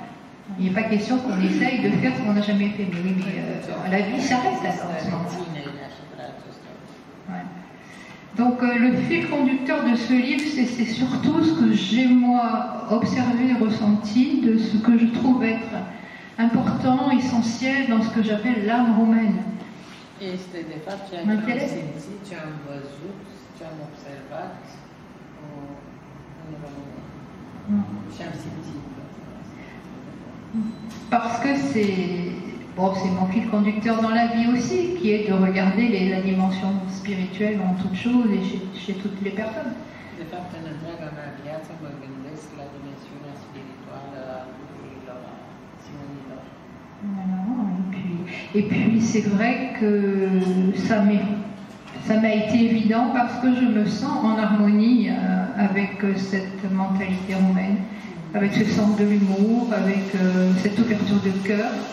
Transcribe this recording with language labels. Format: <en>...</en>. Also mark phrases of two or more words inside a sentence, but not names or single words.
<fr>Il n'est pas question qu'on essaye de faire ce qu'on n'a jamais fait. Mais oui, mais la vie s'arrête à ce moment-là. Donc le fil conducteur de ce livre, c'est surtout ce que j'ai moi observé, ressenti, de ce que je trouve être important, essentiel dans ce que j'appelle l'âme roumaine.</fr> <ro>Este de fapt ceea ce am simțit, ce am văzut, ce am observat în România. Și am simțit.</ro> <fr>Parce que c'est mon fil conducteur dans la vie aussi, qui est de regarder la dimension spirituelle en toute chose et chez toutes les personnes.</fr> <ro>De fapt, în întreaga mea viață mă gândesc la dimensiunea spirituală a lucrurilor, a acțiunilor.</ro> <fr>Voilà, et puis c'est vrai que ça m'a été évident parce que je me sens en harmonie avec cette mentalité roumaine, avec ce sens de l'humour, avec cette ouverture de cœur.</fr>